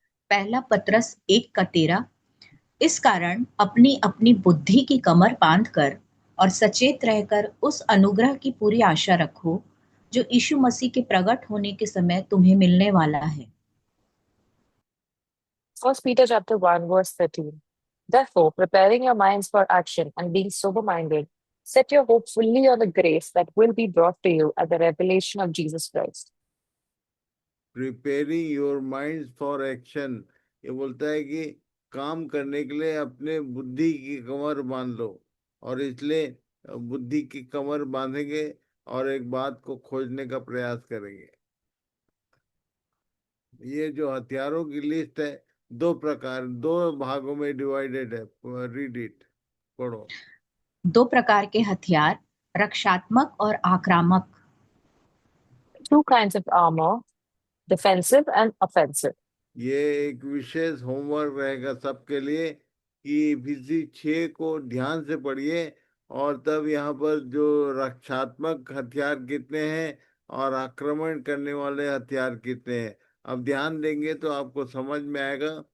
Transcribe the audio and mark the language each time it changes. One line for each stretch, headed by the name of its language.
Hindi: पहला पत्रस 1:13। इस कारण अपनी अपनी बुद्धि की कमर बांधकर और सचेत रहकर उस अनुग्रह की पूरी आशा रखो जो यीशु मसीह के प्रकट होने के समय तुम्हें मिलने वाला है।
English: 1 Peter chapter 1, verse 13. Therefore, preparing your minds for action and being sober-minded, set your hope fully on the grace that will be brought to you at the revelation of Jesus Christ. Preparing your mind for action,
Hindi: ये बोलता है कि काम करने के लिए अपने बुद्धि की कमर बांध लो। और इसलिए बुद्धि की कमर बांधेंगे और एक बात को खोजने का प्रयास करेंगे। ये जो हथियारों की लिस्ट है, दो प्रकार, दो भागों में डिवाइडेड है।
English: read it,
Hindi: पढ़ो। दो प्रकार के हथियार, रक्षात्मक और आक्रामक।
English: Two kinds of armor, defensive and offensive.
Hindi: ये एक विशेष होमवर्क रहेगा सबके लिए कि फिजिक्स 6 को ध्यान से पढ़िए, और तब यहाँ पर जो रक्षात्मक हथियार कितने हैं और आक्रमण करने वाले हथियार कितने हैं, अब ध्यान देंगे तो आपको समझ में आएगा।